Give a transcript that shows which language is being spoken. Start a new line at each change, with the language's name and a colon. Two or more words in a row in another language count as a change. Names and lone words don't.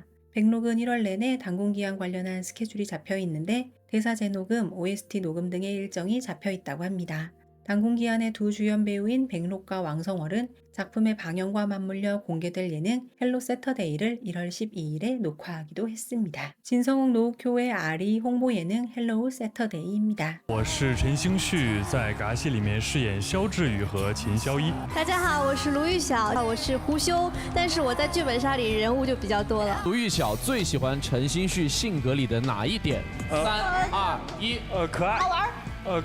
Korean: 백록은 1월 내내 당군기한 관련한 스케줄이 잡혀 있는데 대사 재녹음, OST 녹음 등의 일정이 잡혀 있다고 합니다. 당군기한의 두 주연 배우인 백록과 왕성월은 작품의 방영과 맞물려 공개될 예능 헬로 세터데이를 1월 12일에 녹화하기도 했습니다. 진성욱 노욱효의 아리 홍보 예능 헬로우 세터데이입니다.
Chinese: 我是陈星旭，在《嘎戏》里面饰演肖志宇和秦萧一。大家好，我是卢玉晓，我是胡修，但是我在剧本杀里人物就比较多了。卢玉晓最喜欢陈星旭性格里的哪一点？3、2、1，可爱，好玩，